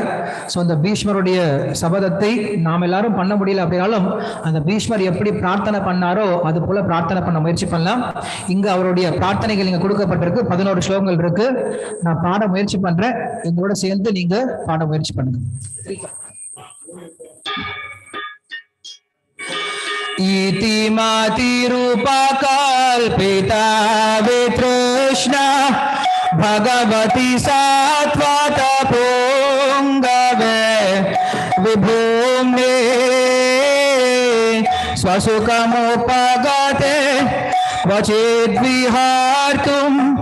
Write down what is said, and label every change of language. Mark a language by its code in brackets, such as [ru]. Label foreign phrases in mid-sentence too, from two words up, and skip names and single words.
[ta] ஸோ அந்த பீஷ்மருடைய சபதத்தை நாம் எல்லாரும் பண்ண முடியல அப்படின்னாலும் அந்த பீஷ்மர் எப்படி பிரார்த்தனை பண்ணாரோ அது போல பிரார்த்தனை பண்ண முயற்சி பண்ணலாம். இங்க அவருடைய பிரார்த்தனைகள் இங்க கொடுக்கப்பட்டிருக்கு. 11 ஸ்லோகங்கள் இருக்கு. நான் பாட முயற்சி பண்றேன், எங்களோட சேர்ந்து நீங்க பாட முயற்சி பண்ணுங்க. [sa] इति मातिरूपकल्पिता वितृष्णा भगवती सात्वत पुंगवे विभूम्ने स्वसुखमुपगते क्वचिद्विहार्तुं